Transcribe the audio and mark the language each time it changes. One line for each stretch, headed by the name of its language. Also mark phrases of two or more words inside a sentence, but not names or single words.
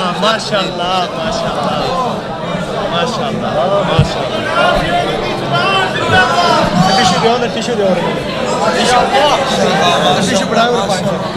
Turkish: Maşallah, maşallah. Maşallah, maşallah. Tissue diyor.
Urdu: Tissue बढ़ाओ और पानी।